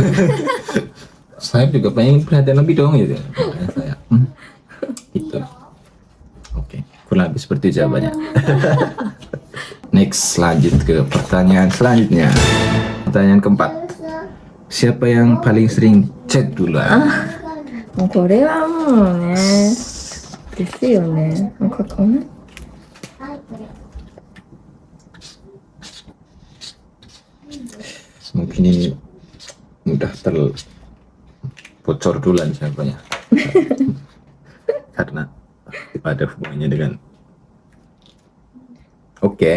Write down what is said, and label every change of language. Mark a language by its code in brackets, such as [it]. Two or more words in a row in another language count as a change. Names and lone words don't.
[id] saya juga pengen perhatian lebih dong gitu. Makanya saya, gitu. Oke, kurang lebih seperti jawabannya. Next, lanjut ke pertanyaan selanjutnya. Pertanyaan keempat. Siapa yang paling sering chat duluan? [ja] もうこれはもうね。ですよね。なんかこんな。 [id] Mungkin ini mudah terbocor duluan siapanya. Karena ada hubungannya dengan. Oke.